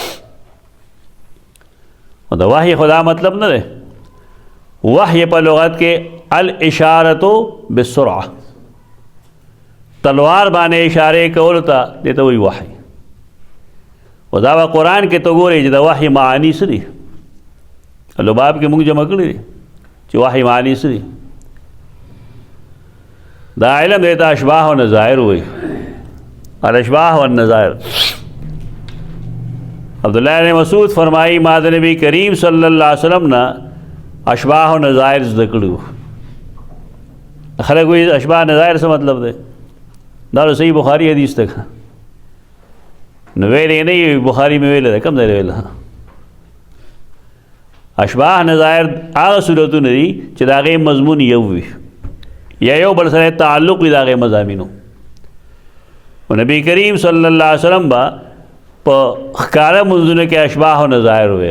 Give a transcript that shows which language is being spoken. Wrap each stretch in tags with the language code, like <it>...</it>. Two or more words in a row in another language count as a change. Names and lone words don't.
<ps>او د وحی خو دا مطلب نه دی وحی په لغت کې</ps> <ar>الاشارة بالسرعه</ar> <ps>تلوار باندې اشارې کولو ته دې ته وایي وحی او دا به قرآن کې ته ګورې چې د وحی معانی څه دي لباب کې موږ جمع کړي دي چې وحی معانی څه دي دا علم دی ته اشباح و نظائر وایي</ps> <ar>الاشباح والنظائر</ar> <ps>عبداللہ بن مسعود فرمائی ما د نبی کریم</ps> <ar>صلی اللہ علیہ وسلم</ar> <ps>نه اشباح و نظائر زده کړي وو خلک وایي اشباح نظائر څه مطلب دی دا صحیح بخاری حدیث تک نو ویلې نه بخاری مې ویل کوم ځای ویل اشباح نظائر هغه صورتونه دي چې د هغې مضمون یو وي یا یو بل سره تعلق وي د هغې مضامینو او نبی کریم</ps> <ar>صلی الله علیه وسلم</ar> <ps>به په ښکاره منځونو کې اشباح او نظاهر وي.</ps>